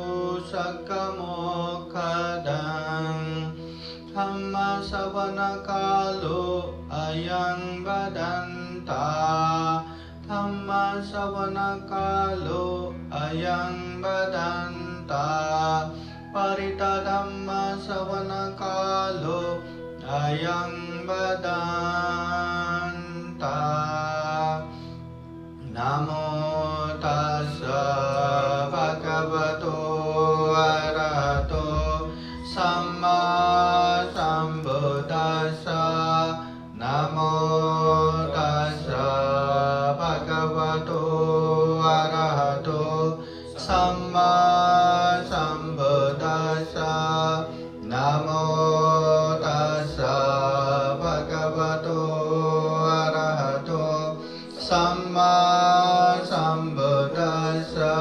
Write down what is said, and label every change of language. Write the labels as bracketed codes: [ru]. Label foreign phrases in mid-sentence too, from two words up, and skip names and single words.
[pi] सकमोक्षदं धम्म श्रवण कालो अयं वदन्ता धम्म श्रवण कालो अयं वदन्ता परिता धम्म श्रवण कालो अयं वदन्ता नमो तस्स भगवतो अरहतो सम्मा सम्बुद्दस्स नमो तस्स भगवतो अरहतो सम्मा सम्बुद्दस्स नमो तस्स भगवतो अरहतो सम्मा सम्बुद्दस्स